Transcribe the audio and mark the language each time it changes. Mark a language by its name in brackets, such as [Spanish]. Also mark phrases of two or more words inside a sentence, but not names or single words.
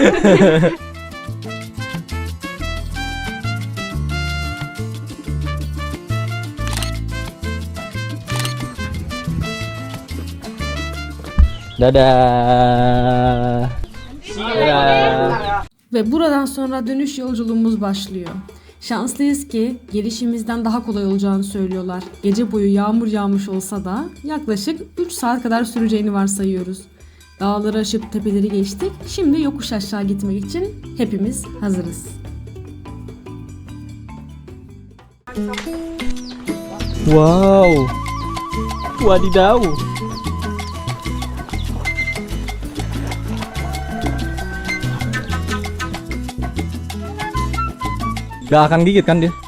[Indonesian] Dadah. Dadah. [Turkish] Ve buradan sonra dönüş yolculuğumuz başlıyor. Şanslıyız ki gelişimizden daha kolay olacağını söylüyorlar. Gece boyu yağmur yağmış olsa da yaklaşık 3 saat kadar süreceğini varsayıyoruz. Dağları aşıp tepeleri geçtik. Şimdi yokuş aşağı gitmek için hepimiz hazırız. Wow. [Indonesian] Wadidaw. Gak akan gigit kan dia?